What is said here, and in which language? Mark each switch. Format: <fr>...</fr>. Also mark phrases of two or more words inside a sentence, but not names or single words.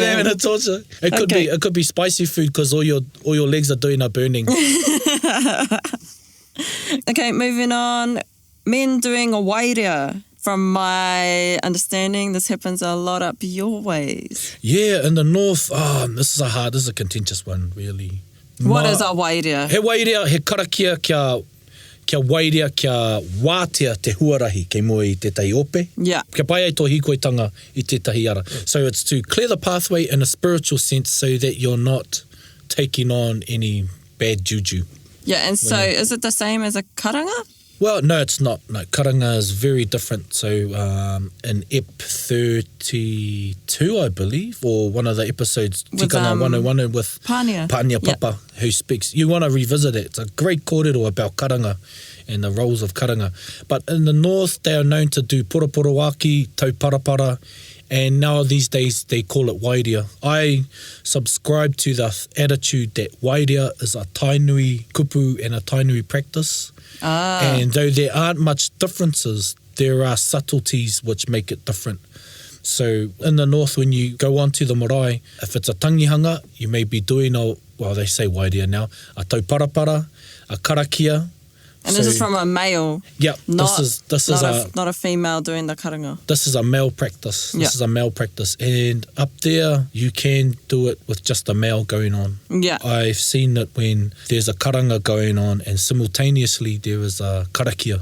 <en>they're having a torture. It could be spicy food because all your legs are doing are burning. Okay, moving on. Men doing a wairea. From my understanding, this happens a lot up your ways. Yeah, in the north, this is a contentious one, really. What is a wairea?</en> <mi>He wairea, he karakia kia wairea, kia wātea te huarahi kei mua I tētahi ope.</mi> <en>Yeah.</en> <mi>Kia pai ai tō hikoitanga I tētahi ara.</mi> <en>So it's to clear the pathway in a spiritual sense so that you're not taking on any bad juju. Yeah, and so is it the same as a karanga? Well, no, it's not. No, karanga is very different. So in Ep 32, I believe, or one of the episodes, Tikanga 101 with Pānia Papa, who speaks. You want to revisit it. It's a great kōrero about karanga and the roles of karanga. But in the north, they are known to do</en> <mi>poraporo waki, tau parapara,</mi> <en>and now these days they call it wairea. I subscribe to the attitude that wairea is a tainui kupu and a tainui practice. And though there aren't much differences, there are subtleties which make it different. So in the north, when you go onto the marae, if it's a tangihanga, you may be doing they say wairea now, a tauparapara, a karakia. And this is from a male. Yeah, this is not a female doing the karanga. This is a male practice. This is a male practice. And up there, you can do it with just a male going on. Yeah. I've seen it when there's a karanga going on and simultaneously there is a karakia.</en>